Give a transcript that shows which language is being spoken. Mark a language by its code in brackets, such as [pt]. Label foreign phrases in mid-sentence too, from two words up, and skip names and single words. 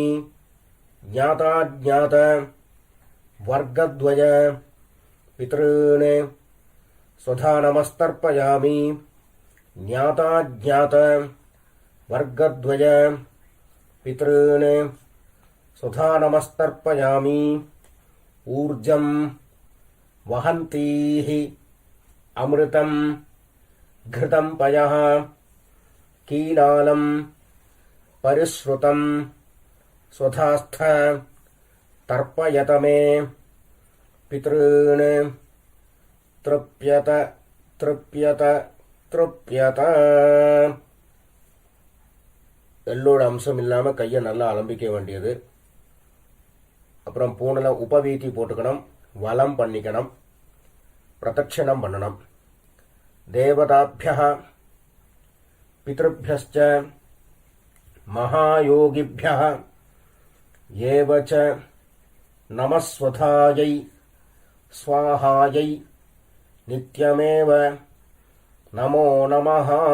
[sa] ज्ञाताज्ञात वर्गद्वय पितॄन् स्वधा नमस्तर्पयामि. ज्ञाताज्ञात वर्गद्वय पितॄन् स्वधा नमस्तर्पयामि. ऊर्जं वहन्तीः अमृतम् घृतं पयः कीलालं परिश्रुतं स्वधास्थ तर्पयत मे. पितॄन् तृप्यत तृप्यत तृप्यत. [ta] எள்ளோட அம்சம் இல்லாமல் கையை நல்லா அலம்பிக்க வேண்டியது. அப்புறம் பூனில் உபவீதி போட்டுக்கணும். வலம் பண்ணிக்கணும். பிரதட்சணம் பண்ணணும். [sa] देवताभ्यः पितृभ्यश्च महायोगिभ्यः एव च नमः स्वधायै स्वाहायै नित्यमेव नमो नमः.